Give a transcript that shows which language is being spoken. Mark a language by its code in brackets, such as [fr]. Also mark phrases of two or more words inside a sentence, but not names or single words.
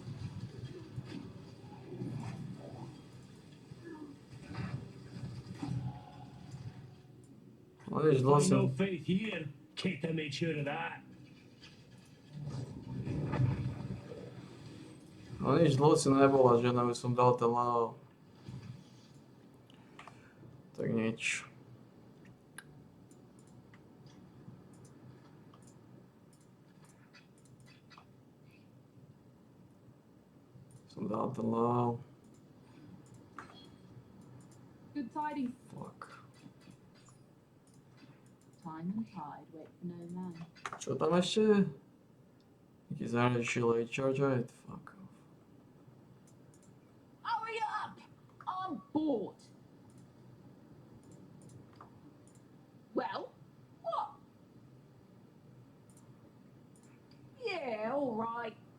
[sk] No nič, dlho som... [en] No faith here. Keita made sure of that. [sk] No nič, dlho si nebola žena, už som dal ten level. Tak nič. Som dal ten level. [en] Good tidings. Fuck. Time and tide wait for no man. [sk] Čo tam ešte? Jaký zahraničí [en] late charge rate? Fuck off. Hurry up! I'm bored. Well, what? Yeah, all right.